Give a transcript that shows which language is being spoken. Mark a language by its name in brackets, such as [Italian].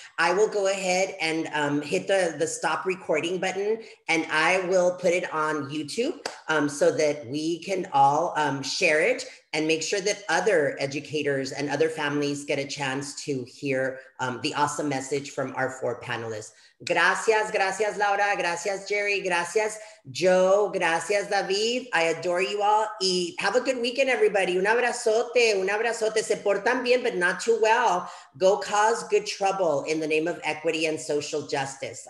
[English] I will go ahead and hit the stop recording button, and I will put it on YouTube so that we can all share it and make sure that other educators and other families get a chance to hear the awesome message from our 4 panelists. [Spanish] Gracias, gracias Laura, gracias Jerry, gracias Joe, gracias David. [English] I adore you all. Y have a good weekend, everybody. [Spanish] Un abrazote. Se portan bien, [English] but not too well. Go cause good trouble in the name of equity and social justice.